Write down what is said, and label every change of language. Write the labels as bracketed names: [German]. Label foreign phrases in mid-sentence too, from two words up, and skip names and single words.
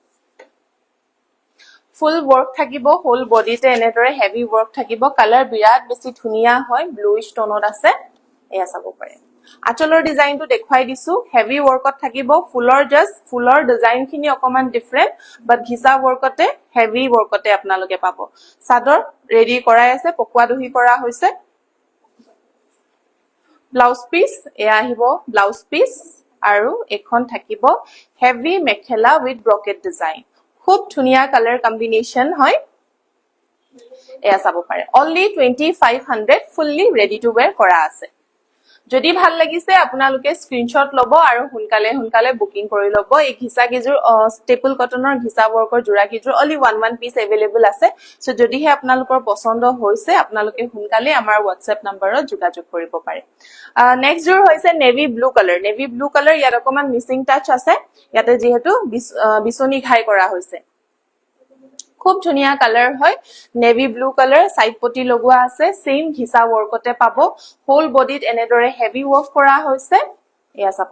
[Assamese] ফুল work থাকিব [English] whole bodyতে [Assamese] এনেদৰে [English] heavy work [Assamese] থাকিব কালাৰ বিৰাট বেছি ধুনিয়া হয় [English] bluish toneত [Assamese] আছে এয়া চাব পাৰে আচলৰ ডিজাইনটো দেখুৱাই দিছো [English] heavy workত [Assamese] থাকিব ফুলৰ ডিজাইন খিনি অকমান ডিফাৰেন্ট বাট ঘিসা workতে [English] heavy workতে [Assamese] আপোনালোকে পাব সাদৰ ৰেডি কৰাই আছে পকোৱা দহি কৰা হৈছে [English] blouse piece [Assamese] এয়া আহিব [English] blouse piece [Assamese] আৰু এখন থাকিব হেভি মেখেলা [English] with brocket design [Assamese] খুব ধুনিয়া [English] colour combination [Assamese] হয় এয়া চাব পাৰে [English] only 2500 fully ready to wear [Assamese] কৰা আছে যদি ভাল লাগিছে আপোনালোকে স্ক্ৰিনশ্বট লব আৰু হুনকালে বুকিং কৰি লব এই ঘিসা কিজুৰ ষ্টেপল কটনৰ ঘিসা ৱৰ্কৰ জোৰা কিজুৰ [English] only one piece [Assamese] available আছে সো যদিহে আপোনালোকৰ পছন্দ হৈছে আপোনালোকে হুনকালে আমাৰ WhatsApp নম্বৰত যোগাযোগ কৰিব পাৰে নেক্সট জোৰ হৈছে [English] navy blue colour [Assamese] ইয়াত অকমান মিসিং টাচ আছে ইয়াতে যেহেতু বিছনি ঘাই কৰা হৈছে খুব ধুনিয়া কালাৰ হয় [English] navy blue colour [Assamese] সাইড পটি লগোৱা আছে সেম ঘিসা ৱৰ্কতে পাব [English] whole bodyত [Assamese] এনেদৰে [English] heavy work [Assamese] কৰা হৈছে এয়া চাব